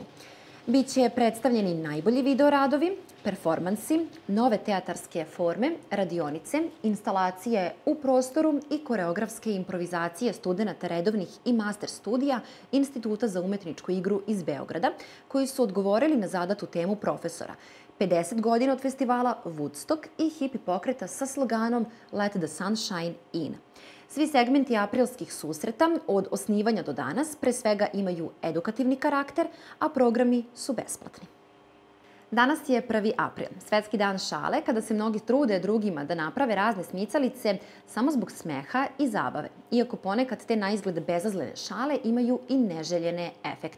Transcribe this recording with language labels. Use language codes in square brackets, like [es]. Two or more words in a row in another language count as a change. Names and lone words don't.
[sr] Biće predstavljeni najbolji videoradovi, performansi, nove teatarske forme, radionice, instalacije u prostoru i koreografske improvizacije studenata redovnih i master studija Instituta za umetničku igru iz Beograda, koji su odgovorili na zadatu temu profesora. 50 godina od festivala Woodstock i hipi pokreta sa sloganom Let the sunshine in. Svi segmenti aprilskih susreta od osnivanja do danas pre svega imaju edukativni karakter, a programi su besplatni. Danas je 1. april, Svetski dan šale, kada se mnogi trude drugima da naprave razne smicalice samo zbog smeha i zabave, iako ponekad te naizgled bezazlene šale imaju i neželjene efekte.